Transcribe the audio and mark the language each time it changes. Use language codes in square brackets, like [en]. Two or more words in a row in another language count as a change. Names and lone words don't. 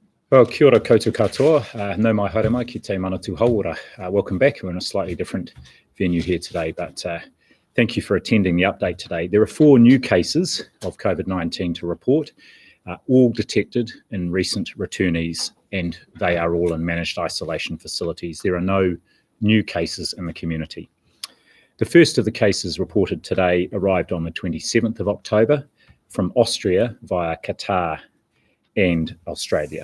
[mi] Well, kia ora koutou katoa, no mai haere mai ki te manatu hauora. [en] Welcome back. We're in a slightly different venue here today, but thank you for attending the update today. There are 4 new cases of COVID-19 to report, all detected in recent returnees, and they are all in managed isolation facilities. There are no new cases in the community. The first of the cases reported today arrived on the 27th of October from Austria via Qatar and Australia.